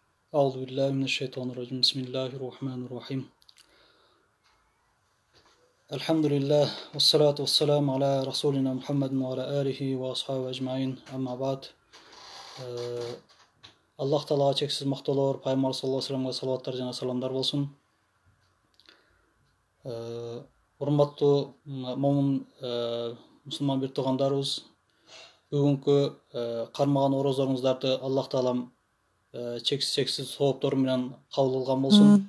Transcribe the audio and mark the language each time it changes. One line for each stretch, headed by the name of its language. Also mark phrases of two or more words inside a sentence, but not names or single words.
Arabic: أعوذ بالله من الشيطان الرجيم بسم الله الرحمن الرحيم الحمد لله والصلاة والسلام على رسولنا محمد وعلى آله وأصحابه أجمعين أما بعد
Kyrgyz: Аллах Таалага чексиз мактоолор, пайгамбар саллаллаху алейхи вассаламга салаваттар жана саламдар болсун. Урматтуу момун мусулман бир туугандарыбыз, бүгүнкү кармаган орозоруңуздарды Аллах Таалам чексиз сооптору менен кабыл алган болсун.